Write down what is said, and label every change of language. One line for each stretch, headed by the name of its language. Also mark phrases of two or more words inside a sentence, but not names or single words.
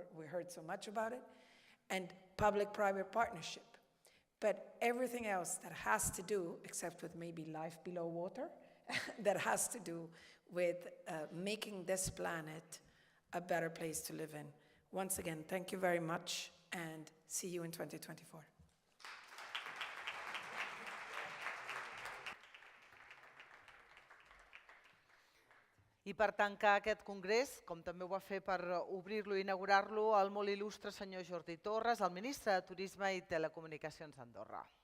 English: We heard so much about it. And public-private partnership. But everything else that has to do, except with maybe life below water, that has to do with making this planet a better place to live in. Once again, thank you very much, and see you in 2024.
Catalan: I per tancar aquest congrés, com també ho va fer per obrir-lo i inaugurar-lo, el molt il·lustre senyor Jordi Torres, el ministre de Turisme i Telecomunicacions d'Andorra.